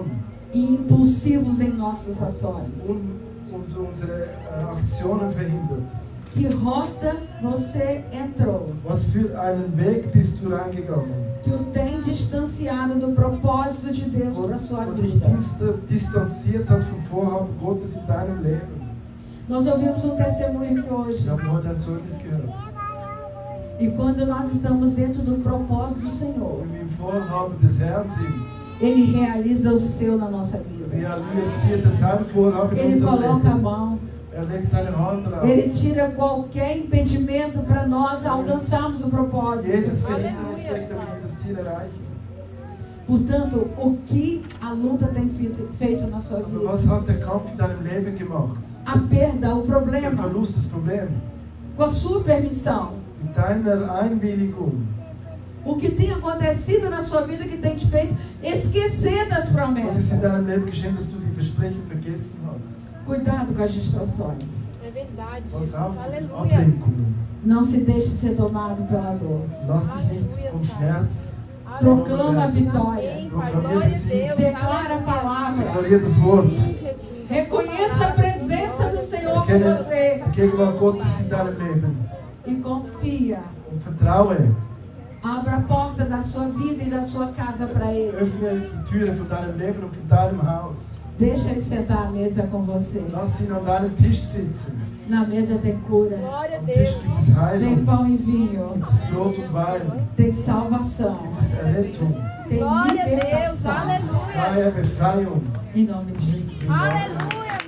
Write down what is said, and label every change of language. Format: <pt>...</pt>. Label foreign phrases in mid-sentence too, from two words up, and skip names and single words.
<pt>e impulsivos em nossas ações.</pt> <de>und unsere Aktionen verhindert.</de> <pt>Que rota você entrou</pt> <de>Was für einen Weg bist du reingegangen,</de> <pt>que o tem distanciado do propósito de Deus</pt> <de>wo</de> <pt>para a sua</pt> <de>dich</de> <pt>vida?</pt> <de>distanziert hat vom Vorhaben Gottes in deinem Leben?</de> <pt>Nós ouvimos um testemunho aqui hoje.</pt> <de>Wir haben heute ein Zeugnis gehört.</de> <pt>E quando nós estamos dentro do propósito do Senhor,</pt> <de>Wenn wir im Vorhaben des Herrn sind,</de> <pt>Ele realiza o seu na nossa vida.</pt> <de>realisiert er sein Vorhaben in</de> <pt>Ele</pt> <de>unserem</de> <pt>coloca a</pt> <de>Leben.</de> <pt>mão.</pt> <de>Er legt seine Hand drauf.</de> <pt>Ele tira qualquer impedimento para nós alcançarmos o propósito.</pt> <de>Jedes Verhindernis weg, damit wir das Ziel erreichen.</de> <pt>Portanto, o que a luta tem feito na sua</pt> <de>Aber</de> <pt>vida?</pt> <de>was hat der Kampf in deinem Leben gemacht?</de> <pt>A perda, o</pt> <de>Der</de> <pt>problema,</pt> <de>Verlust, das Problem.</de> <pt>com a sua permissão.</pt> <de>Mit deiner Einwilligung.</de> <pt>O que tem acontecido na sua vida que tem te feito esquecer das</pt> <de>Was ist in</de> <pt>promessas.</pt> <de>deinem Leben geschehen, dass du die Versprechen vergessen hast?</de> <pt>Cuidado com as distrações. É verdade,</pt> <de>Pass</de> <pt>Jesus.</pt> <de>auf,</de> <pt>Aleluia.</pt> <de>Ablenkungen.</de> <pt>Não se deixe ser tomado pela dor.</pt> <de>Lass dich nicht vom Schmerz.</de> <pt>Proclama a vitória. Amém, Pai. Glória a Deus. Declara a Aleluia. palavra.</pt> <de>Deklariert das Wort.</de> <pt>Sim, Jesus. Reconheça a presença do Senhor com</pt> <de>Erkenne</de> <pt>você.</pt> <de>die Gegenwart Gottes in deinem Leben.</de> <pt>E confia.</pt> <de>Und vertraue.</de> <pt>Abra a porta da sua vida e da sua casa para Ele.</pt> <de>Öffne die Türe von deinem Leben und von deinem Haus.</de> <pt>Deixa Ele sentar à mesa com você.</pt> <de>Lass ihn an deinem Tisch sitzen.</de> <pt>Na mesa tem cura, Glória a</pt> <de>Am Tisch</de> <pt>Deus.</pt> <de>gibt es</de> <pt>tem</pt> <de>Heilung,</de> <pt>pão e vinho,</pt> <de>gibt es Brot und Wein,</de> <pt>tem salvação,</pt> <de>gibt es Errettung,</de> <pt>tem Glória a Deus. libertação. Aleluia.</pt> <de>freie Befreiung.</de> <pt>Em nome de Jesus. Aleluia.</pt>